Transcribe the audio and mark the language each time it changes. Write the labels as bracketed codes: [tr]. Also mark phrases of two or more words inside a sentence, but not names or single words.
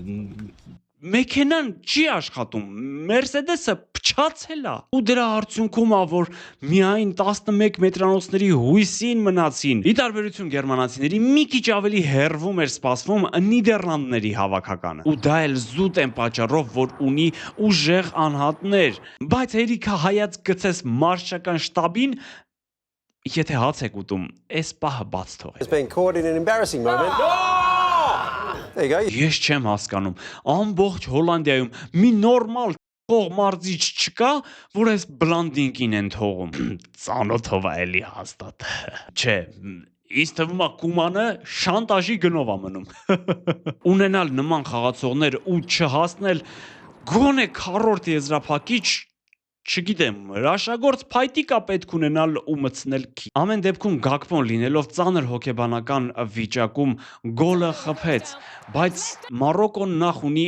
[hy] մեքենան չի աշխատում, Մերսեդեսը փչացել է։ Ու դրա արդյունքում է, որ միայն 11 մետրանոցների հույսին մնացին։ Ի տարբերություն գերմանացիների մի քիչ ավելի հեռվում էր սպասվում Նիդերլանդների հավաքականը։ Ու դա էլ զուտ են պատճառով, որ ունի ուժեղ անհատներ։ Բայց հերիքա հայաց գցես մարշչական շտաբին, եթե հաց եք ուտում, այս պահը բաց թողեք։ [en] Has been caught in an embarrassing moment. There you go. [hy] Ես չեմ հասկանում, ամբողջ Հոլանդիայում մի նորմալ մարզիչ չկա, որ այս բլանդինկին են թողում։ Ծանոթով է էլի հաստատ։ Չէ, ինձ թվում է Կումանը շանտաժի գնով է մնում։ Ունենալ նման խաղացողներ ու չհասնել գոնե քառորդ եզրափակիչ, չգիտեմ, հրաշագործ փայտիկա պետք ունենալ ու մտցնել քի։ Ամեն դեպքում Գակպոն լինելով ծանր հոգեբանական վիճակում գոլը խփեց, բայց Մարոկոն նախ ունի